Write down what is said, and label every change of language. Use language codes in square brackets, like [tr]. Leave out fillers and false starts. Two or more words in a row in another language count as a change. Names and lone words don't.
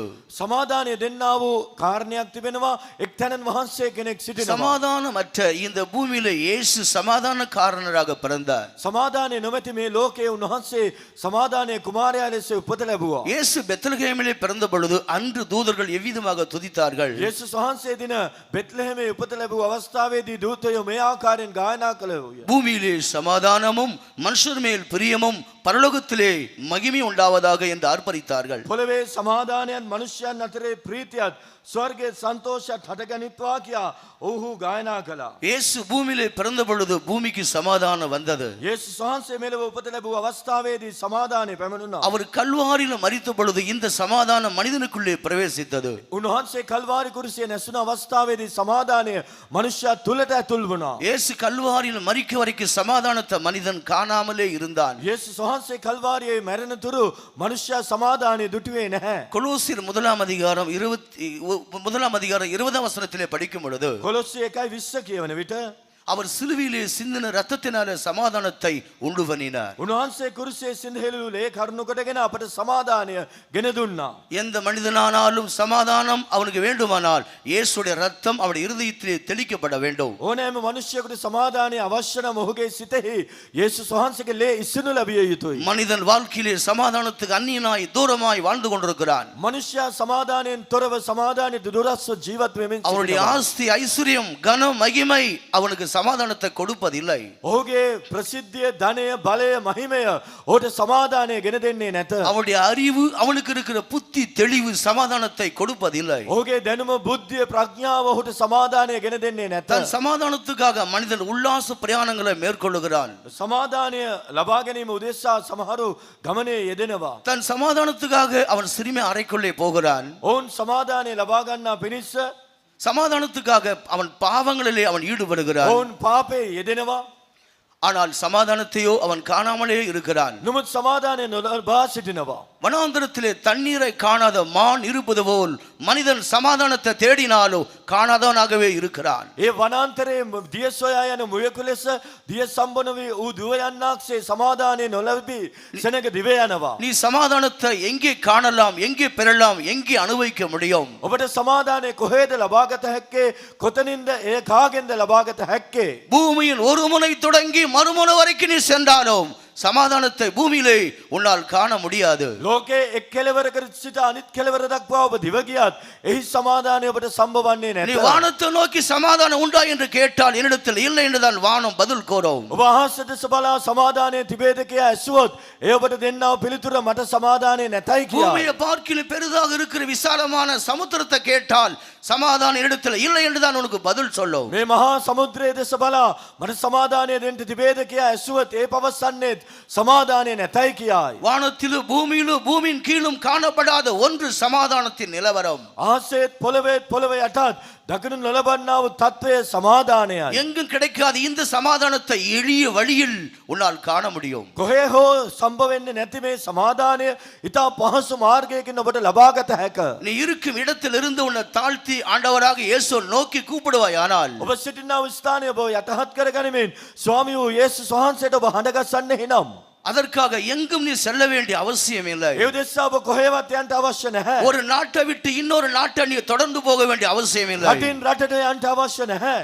[si] සමාදානය දෙන්නා වූ කාරණයක් තිබෙනවා. එක්තැනන් වහන්සේ කෙනෙක් සිටිනවා. [ta] சமாதானமற்ற இந்த பூமியில இயேசு சமாதான காரணராக பிறந்தார். [si] සමාදානය නොමැති මේ ලෝකයේ උන්වහන්සේ සමාදානය කුමාරයා ලෙස උපත ලැබුවා. [ta] இயேசு பெத்லகேமிலே பிறந்த பொழுது அன்று தூதர்கள் எவ்விதமாக துதித்தார்கள். [si] යේසුස් වහන්සේ දින බෙත්ලෙහෙමේ උපත ලැබූ අවස්ථාවේදී දූතයෝ මේ ආකාරයෙන් ගායනා කළෝය. [ta] பூமியிலே சமாதானமும் மனுஷர் மேல் பிரியமும் பரலோகத்திலே மகிமை உண்டாவதாக என்று ஆர்ப்பரித்தார்கள். [si] පොළවේ සමාදානයත් මනුෂ්‍යයන් අතරේ ප්‍රීතියත් ස්වර්ගයේ සන්තෝෂයත් හටගනිත්වා කියා ඔව්හු ගායනා කළා. [ta] இயேசு பூமியிலே பிறந்த பொழுது பூமிக்கு சமாதானம் வந்தது. [si] යේසුස් වහන්සේ මෙලොව උපත ලැබූ අවස්ථාවේදී සමාදානය පැමිණුණා. [ta] அவர் கல்வாரியில் மரித்த பொழுது இந்த சமாதானம் மனிதனுக்குள்ளே பிரவேசித்தது. [si] උන්වහන්සේ කල්වාරි කුරුසියේ නැසුණ අවස්ථාවේදී සමාදානය මනුෂ්‍යයා තුලට ඇතුල් වුණා. [ta] இயேசு கல்வாரியில் மரிக்க வரைக்கும் சமாதானத்தை மனிதன் காணாமலே இருந்தான். [si] යේසුස් වහන්සේ කල්වාරියේ මැරෙන තුරු මනුෂ්‍යයා සමාදානය දුටුවේ නැහැ. [ta] கொலோசியர் முதலாம் அதிகாரம் 20 வசனத்திலே படிக்கும் பொழுது [si] කොලොස්සේ 1:20 කියවන විට [ta] அவர் சிலுவையிலே சிந்தின ரத்தத்தினாலே சமாதானத்தை உண்டு பண்ணினார். [si] උන්වහන්සේ කුරුසියේ සිඳහෙළුලේ කරුණු කොටගෙන අපට සමාදානය ගෙන දුන්නා. [ta] எந்த மனிதனானாலும் சமாதானம் அவனுக்கு வேண்டுமானால் இயேசுடைய ரத்தம் அவருடைய இருதயத்திலே தெளிக்கப்பட வேண்டும். [si] ඕනෑම මනුෂ්‍යයෙකුට සමාදානය අවශ්‍ය නම් ඔහුගේ සිතෙහි යේසුස් වහන්සේගේ ලේ ඉසිනු ලැබිය යුතුයි. [ta] மனிதன் வாழ்க்கையிலே சமாதானத்துக்கு அந்நியனாய் தூரமாய் வாழ்ந்து கொண்டிருக்கிறான். [si] මනුෂ්‍යයා සමාදානයෙන් තොරව සමාදානයට දුරස්ව ජීවත් වෙමින් [ta] அவருடைய [si] සිටිනවා. [ta] ஆஸ்தி ஐஸ்வர்யம் கனம் மகிமை அவனுக்கு சமாதானத்தை கொடுப்பதில்லை. [si] ඔහුගේ ප්‍රසිද්ධිය ධනය බලය මහිමය ඔහුට සමාදානය ගෙන දෙන්නේ නැත. [ta] அவருடைய அறிவு அவனுக்கு இருக்கிற புத்தி தெளிவு சமாதானத்தை கொடுப்பதில்லை. [si] ඔහුගේ දැනුම බුද්ධිය ප්‍රඥාව ඔහුට සමාදානය ගෙන දෙන්නේ නැත. [ta] தன் சமாதானத்துக்காக மனிதன் உல்லாச பிரயாணங்களை மேற்கொள்ளுகிறான். [si] සමාදානය ලබා ගැනීම උදෙසා සමහරු ගමනේ යෙදෙනවා. [ta] தன் சமாதானத்துக்காக அவன் சிறுமை அறைக்குள்ளே போகிறான். [si] ඔවුන් සමාදානය ලබා ගන්නා පිණිස [ta] சமாதானத்துக்காக அவன் பாவங்களிலே அவன் ஈடுபடுகிறான். [si] ඔවුන් පාපේ යෙදෙනවා. [ta] ஆனால் சமாதானத்தையோ அவன் காணாமலே இருக்கிறான். [si] නමුත් සමාදානය නොලබා සිටිනවා. [ta] வனாந்தரத்திலே தண்ணீரை காணாத மான் இருப்பது போல் மனிதன் சமாதானத்தை தேடினாலோ காணாதவனாகவே இருக்கிறான். [si] ඒ වනාන්තරයේ දිය සොයා යන මුවෙකු ලෙස දිය සම්බන වී ඌ දුව යන්නාක්සේ සමාදානය නොලැබී සෙනග දිව යනවා. [ta] நீ சமாதானத்தை எங்கே காணலாம், எங்கே பெறலாம், எங்கே அனுபவிக்க முடியும்? [si] ඔබට සමාදානය කොහෙද ලබාගත හැක්කේ? කොතනින්ද ඒ කාගෙන්ද ලබාගත හැක්කේ? [ta] பூமியின் ஒரு முனை தொடங்கி மறுமுனை வரைக்கும் நீ சென்றாலும் சமாதானத்தை பூமியிலே உன்னால் காண முடியாது. [si] ලෝකේ එක් කෙළවරකට සිට අනිත් කෙළවර දක්වා ඔබ දිව ගියත් එහි සමාදානය ඔබට සම්බවන්නේ [ta] நீ [si] නැත. [ta] வானத்தை நோக்கி சமாதானம் உண்டா என்று கேட்டால் என்னிடத்தில் இல்லை என்றுதான் வானம் பதில் கூறும். [si] ඔබ අහස දෙස බලා සමාදානය තිබේද කියා ඇසුවොත් ඒ ඔබට දෙන්නව පිළිතුර මට සමාදානය නැතයි කියා. [ta] பூமியை பார்க்கிலும் பெரிதாக இருக்கிற விசாலமான சமுத்திரத்தை கேட்டால் சமாதானம் என்னிடத்தில் இல்லை என்றுதான் உனக்கு பதில் சொல்லும். [si] මේ මහා සමුද්‍රයේ දෙස බලා මට සමාදානය දෙන්න තිබේද කියා ඇසුවොත් ඒ පවසන්නේ සමාදානය නැතයි කියායි. [ta] வானத்திலும் பூமியிலும் பூமியின் கீழும் காணப்படாத ஒன்று சமாதானத்தின் நிலவரம். [si] ආසෙත් පොළවේත් පොළව යටත් දකිනු නොලබන්නා වූ තත්වය සමාදානයයි. [ta] எங்கும் கிடைக்காத இந்த சமாதானத்தை எளிய வழியில் உன்னால் காண முடியும். [si] කොහේ හෝ සම්භව වෙන්නේ නැති මේ සමාදානය ඉතා පහසු මාර්ගයකින් ඔබට ලබාගත හැක. [ta] நீ இருக்கும் இடத்தில் இருந்து உன்னை தாழ்த்தி ஆண்டவராக இயேசு நோக்கி கூப்பிடுவாயானால் [si] ඔබ සිටිනා වූ ස්ථානය ඔබ යටහත් කරගනිමින් ස්වාමී වූ යේසුස් වහන්සේට ඔබ හඬගස්සන්නේ නම් [ta] அதற்காக எங்கும் நீ செல்ல வேண்டிய அவசியம் இல்லை. [si] ඒ උදෙසා ඔබ කොහෙවත් යන්න අවශ්‍ය නැහැ. [ta] ஒரு நாட்டை விட்டு இன்னொரு நாட்டை நீ தொடர்ந்து போக வேண்டிய அவசியம் இல்லை. [si] රටින් රටට යන්න අවශ්‍ය නැහැ.